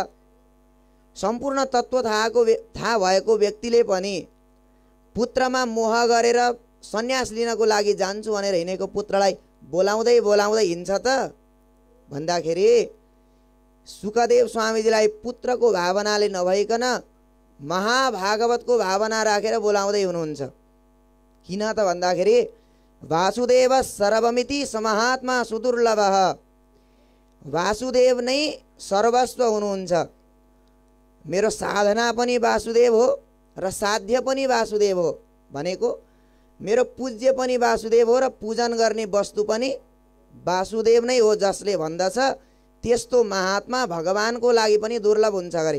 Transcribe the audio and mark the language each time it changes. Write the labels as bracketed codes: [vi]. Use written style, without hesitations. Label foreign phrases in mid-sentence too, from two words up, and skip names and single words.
[ne] सम्पूर्ण तत्त्व थाहा भएको व्यक्तिले पनि पुत्रमा मोह गरेर सन्यास लिनको लागि जान्छु भनेर हिँडेको पुत्रलाई बोलाउँदै बोलाउँदै हिँड्छ त भन्दाखेरि सुखदेव स्वामीजीलाई पुत्रको भावनाले नभइकन महाभागवतको भावना राखेर बोलाउँदै हुनुहुन्छ। किन त भन्दाखेरि [sa] वासुदेव सर्वमिति समहात्मा सुदुर्लभः। [ne] वासुदेव नै सर्वस्व हुनुहुन्छ। मेरो साधना पनि वासुदेव हो र साध्य पनि वासुदेव हो भनेको, मेरो पूज्य पनि वासुदेव हो र पूजन गर्ने वस्तु पनि वासुदेव नै हो जसले भन्दछ त्यस्तो महात्मा भगवानको लागि पनि दुर्लभ हुन्छ गरे।